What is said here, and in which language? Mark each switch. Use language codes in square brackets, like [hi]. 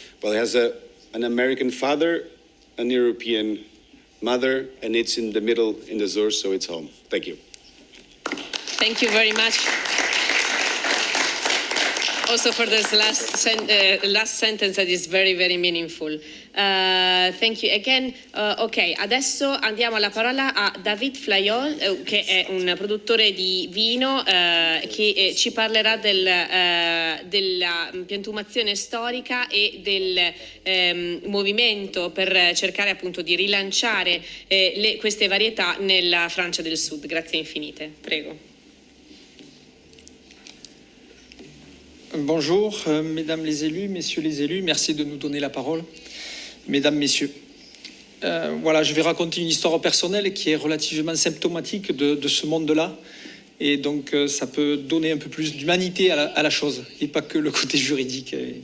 [en] Well, it has an American father, an European mother, and it's in the middle in the Azores, so it's home. Thank you. Thank you very much. Also for this last sentence that is very, very meaningful. Thank you again. [it] Ok, adesso andiamo alla parola a David Flayol, che è un produttore di vino che ci parlerà della piantumazione storica e del movimento per cercare appunto di rilanciare queste varietà nella Francia del Sud. Grazie infinite. Prego. [fr] Bonjour, mesdames les élus, messieurs les élus, merci de nous donner la parole. Mesdames, messieurs, voilà, je vais raconter une histoire personnelle qui est relativement symptomatique de ce monde-là. Et donc, ça peut donner un peu plus d'humanité à la chose, et pas que le côté juridique.